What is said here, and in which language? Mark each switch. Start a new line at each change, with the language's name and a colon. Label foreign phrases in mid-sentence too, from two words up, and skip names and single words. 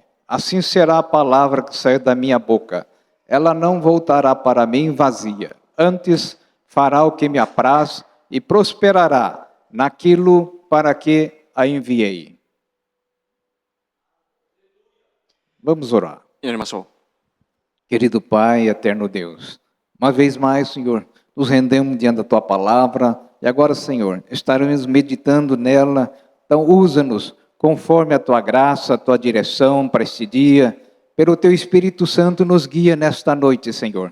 Portuguese: Assim será a palavra que sair da minha boca. Ela não voltará para mim vazia, antes fará o que me apraz, e prosperará naquilo para que a enviei. Vamos orar.
Japanese: 祈りましょう。
Portuguese: Querido Pai, eterno Deus, uma vez mais, Senhor, nos rendemos diante da Tua palavra e agora, Senhor, estaremos meditando nela. Então, usa-nos conforme a Tua graça, a Tua direção para este dia. Pelo Teu Espírito Santo nos guia nesta noite, Senhor.